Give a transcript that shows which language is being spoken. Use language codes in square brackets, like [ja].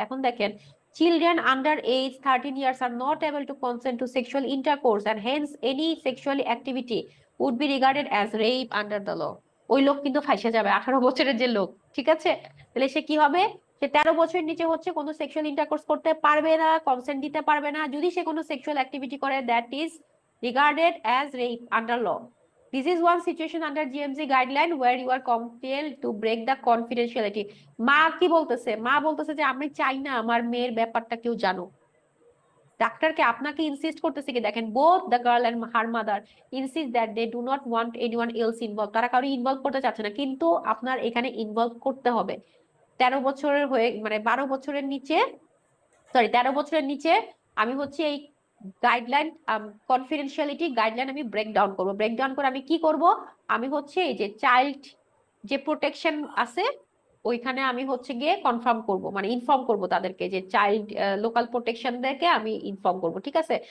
[en] এখন দেখেন, children under age 13 years are not able to consent to sexual intercourse and hence any sexual activity would be regarded as rape under the law. [bn] ওই লোক কিন্তু ফাঁসে যাবে, 18 বছরের যে লোক, ঠিক আছে? তাহলে সে কি হবে? সে 13 বছরের নিচে হচ্ছে কোনো সেক্সুয়াল ইন্টারকোর্স করতে পারবে না, কনসেন্ট দিতে পারবে না। যদি সে কোনো সেক্সুয়াল অ্যাক্টিভিটি করে, [en] That is regarded as rape under law. This is one situation under GMC guideline where you are compelled to break the confidentiality. [bn] মা কি বলতেছে? মা বলতেছে যে আমি চাই না আমার মেয়ের ব্যাপারটা কেউ জানুক। ডাক্তারকে আপনাকে ইনসিস্ট করতেছে কি, দেখেন, [en] both the girl and her mother insist that they do not want anyone else involved. [bn] তারা কারো ইনভলভ করতে চাচ্ছে না, কিন্তু আপনার এখানে ইনভলভ করতে হবে। 13 বছরের হয়ে, মানে 12 বছরের নিচে, সরি 13 বছরের নিচে আমি হচ্ছে এই গাইডলাইন, কনফিডেন্সিয়ালিটি গাইডলাইন আমি ব্রেক ডাউন করবো। ব্রেক ডাউন করে আমি কি করব? আমি হচ্ছে এই যে চাইল্ড যে প্রোটেকশন আছে ওইখানে আমি হচ্ছে গিয়ে কনফার্ম করব, মানে ইনফর্ম করব তাদেরকে, যে চাইল্ড লোকাল প্রোটেকশন দেখে আমি ইনফর্ম করব, ঠিক আছে?